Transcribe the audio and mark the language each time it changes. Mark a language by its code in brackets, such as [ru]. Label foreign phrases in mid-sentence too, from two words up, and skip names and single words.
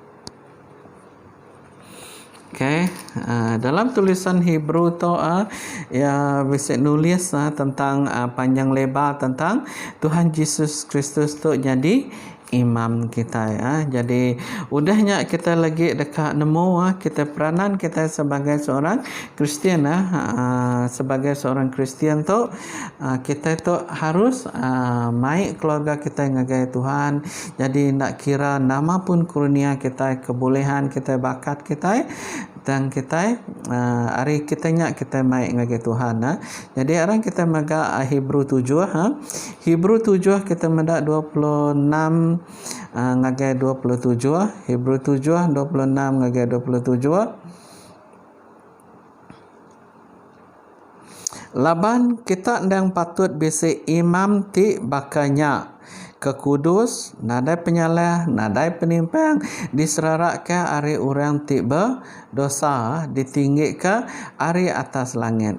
[iba] Dalam tulisan Hebrew tu bisa nulis tentang panjang lebar tentang Tuhan Yesus Kristus tu jadi imam kita Jadi udahnya kita lagi dekat nemu kita peranan kita [ms] sebagai seorang Kristian sebagai seorang Kristian [iba] tu kita tu harus mai keluarga kita ngagai Tuhan. Jadi nak kira nama pun kurnia kita kebolehan kita bakat kita dan kita hari kitanya kita mai ngagai Tuhan Jadi orang kita maga Hebrew 7 Hebrew 7 kita mendak 26 ngagai 27 Hebrew 7 26 ngagai 27 Laban kita ndang patut bisi imam ti bakanya kekudus nadai penyalah nadai penimpang diserarak ke ari orang ti berdosa ditinggi ke ari atas langit.